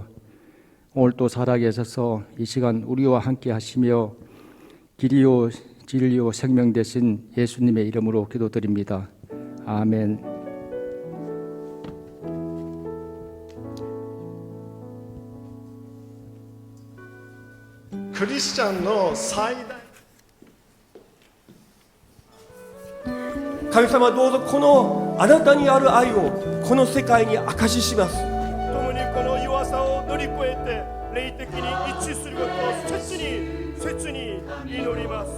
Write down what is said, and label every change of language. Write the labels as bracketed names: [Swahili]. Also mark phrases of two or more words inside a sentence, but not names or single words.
[Korean] 오늘 또 살아계셔서 이 시간 우리와 함께 하시며 길이요 진리요 생명 되신 예수님의 이름으로 기도드립니다. 아멘. 크리스찬의 최대 [Japanese] 神様どうぞこのあなたにある愛をこの世界に明かしします。共にこの弱さを乗り越えて霊的に一致することを切に祈ります。